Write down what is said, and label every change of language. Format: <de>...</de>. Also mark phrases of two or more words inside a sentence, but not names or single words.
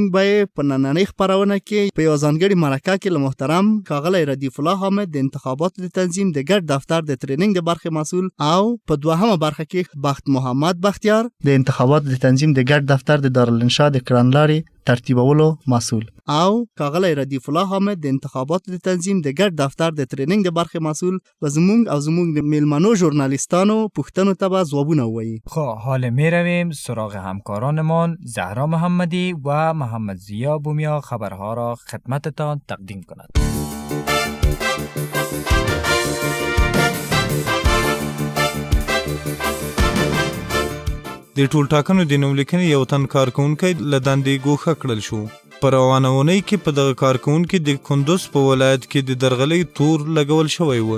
<ps>به په نننۍ خپرونه کې په یوه ځانګړې مرکه کې له محترم ښاغلی ردیف الله حامد د انتخاباتو د تنظیم د ګډ دفتر د ټریننګ د برخې مسؤل او په دوهمه برخه کې بخت محمد بختیار د انتخاباتو د تنظیم د ګډ دفتر د دارالانشا د کړنلارې ترتیبولو مسؤل او ښاغلی ردیف الله حامد د انتخاباتو د تنظیم د ګډ دفتر د ټریننګ د برخې مسؤل به زموږ او زموږ د میلمنو ژورنالیستانو پوښتنو ته به ځوابونه ووایي.</ps> <fa>خب حالا میرویم سراغ همکارانمان زهرا محمدی و محمد ضیا بومیا خبرها را خدمتتان تقدیم کند.</fa> <ps>د ټول ټاکنو د نوملیکنې یو تن کارکونکی له دندې ګوښه کړل شو. په روانه اونۍ کې په دغه کارکونکي د کندوز په ولایت کې د درغلۍ تور لګول شوی و.</ps>